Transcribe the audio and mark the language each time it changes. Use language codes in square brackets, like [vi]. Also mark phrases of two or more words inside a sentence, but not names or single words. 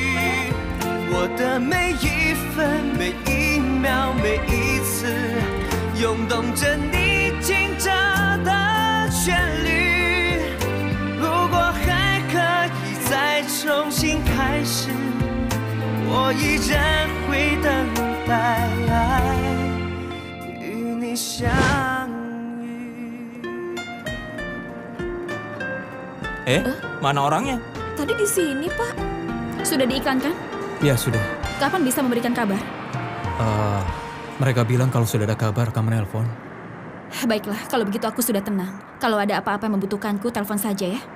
[zh] 我的每一分、每一秒、每一次， 涌动着你清澈的旋律。如果还可以再重新开始，我依然会等待与你相遇。 [id] Mana orangnya? Tadi di sini, Pak. Sudah diiklankan? Ya, sudah. Kapan bisa memberikan kabar? Mereka bilang kalau sudah ada kabar akan menelpon. Baiklah, kalau begitu aku sudah tenang. Kalau ada apa-apa yang membutuhkanku, telepon saja ya.